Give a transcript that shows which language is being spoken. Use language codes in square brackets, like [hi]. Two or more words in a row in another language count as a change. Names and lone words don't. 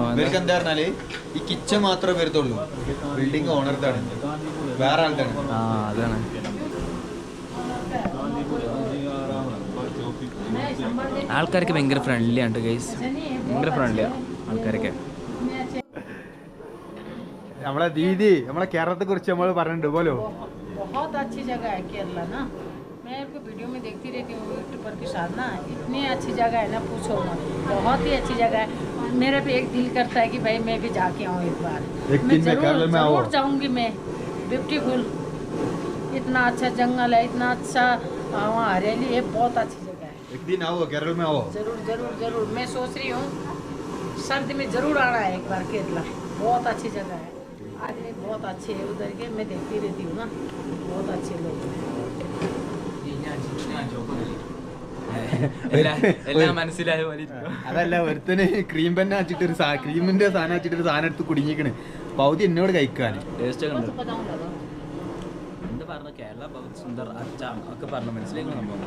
[ml] ഇവർക്ക് എന്താ പറഞ്ഞാല് ഈ കിച്ചൺ മാത്രമേ വരത്തുള്ളൂ, ബിൽഡിംഗ് ഓണർത്താണ്, വേറെ ആൾക്കാണ്. ആ അതാണ്. ആൾക്കാർക്ക് ഭയങ്കര ഫ്രണ്ട്ലി ആണ് ഗൈസ്, ഭയങ്കര ഫ്രണ്ട്ലിയാണ് ആൾക്കാരൊക്കെ. നമ്മളെ ദീദി നമ്മളെ കേരളത്തെ കുറിച്ച് നമ്മൾ പറഞ്ഞിട്ടുണ്ട് പോലോ. [hi] बहुत अच्छी जगह है केरला ना, मैं आपको वीडियो में देखती रहती हूँ यूट्यूब पर के साथ ना, इतनी अच्छी जगह है ना पूछो मत, बहुत ही अच्छी जगह है. मेरा भी एक दिल करता है कि भाई मैं भी जाके आऊँ एक बार. मैं जरूर जाऊँगी मैं. ब्यूटीफुल, इतना अच्छा जंगल है, इतना अच्छा वहाँ हरियाली है, बहुत अच्छी जगह है. एक दिन आओ केरल में आओ. जरूर जरूर जरूर, मैं सोच रही हूँ सर्दी में जरूर आना है एक बार केरला. बहुत अच्छी जगह है, आदमी बहुत अच्छे है उधर के, मैं देखती रहती हूँ ना, बहुत अच्छे लोग हैं. [ml] എല്ലാം മനസ്സിലായ പോലെ. അതല്ല, ഒരുത്തന് ക്രീം പെന്നെ വെച്ചിട്ട് ക്രീമിന്റെ സാധനം വെച്ചിട്ട് ഒരു സാധനം എടുത്ത് കുടുങ്ങിക്കണ്, പൗതി എന്നോട് കഴിക്കാൻ. ടേസ്റ്റ് ഒക്കെ ഉണ്ട്. എന്താ പറഞ്ഞു, [hi] केरला बहुत सुंदर अच्छा [ml] ഒക്കെ പറഞ്ഞു, മനസ്സിലാക്കണം സംഭവം.